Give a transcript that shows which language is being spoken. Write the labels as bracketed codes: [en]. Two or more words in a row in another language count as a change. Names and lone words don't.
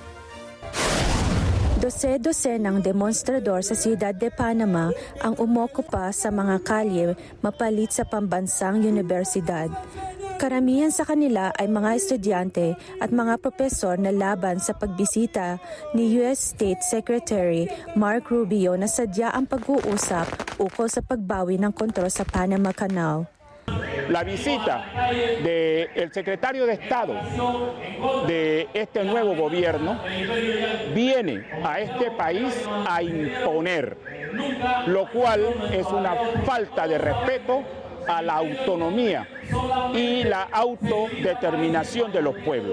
[tl] Dose-dose ng demonstrador sa Ciudad de Panama ang umokupa sa mga kalye mapalit sa pambansang universidad. Karamihan sa kanila ay mga estudyante at mga propesor na laban sa pagbisita ni U.S. [en] State Secretary [tl] Mark Rubio na sadya ang pag-uusap ukol sa pagbawi ng kontrol sa Panama Canal. [es] La visita del secretario de Estado de este nuevo gobierno viene a este país a imponer, lo cual es una falta de respeto a la autonomía y la autodeterminación de los pueblos.